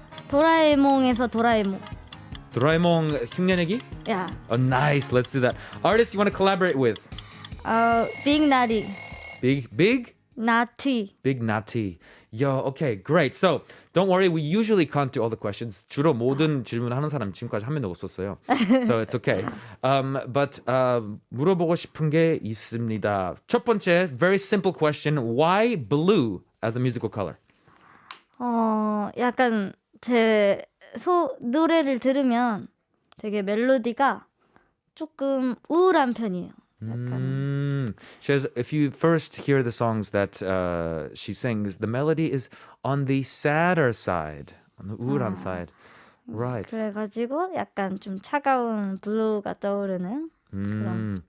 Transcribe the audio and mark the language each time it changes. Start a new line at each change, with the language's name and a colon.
Korean: 도라에몽에서 도라에몽. Doraemon 흉내내기?
English: Yeah. Oh, nice. Let's do that. Artist you want to collaborate with?
Korean: 빅 나리.
English: Big?
Korean: 나티.
English: Big Nati. Yo, okay, great. So, don't worry. We usually can't do all the questions.
Korean: 주로 모든 질문하는 사람 지금까지 한 명도 없었어요.
English: So, it's okay. But
Korean: 물어보고 싶은 게 있습니다. 첫 번째,
English: very simple question. Why blue as a musical color?
Korean: 약간 제 노래를 들으면 되게 멜로디가 조금 우울한 편이에요. 약간.
English: She says, if you first hear the songs that she sings, the melody is on the sadder side, on the
Korean: 우울한
English: side. Right.
Korean: 그래가지고 약간 좀 차가운 블루가 떠오르는 그런.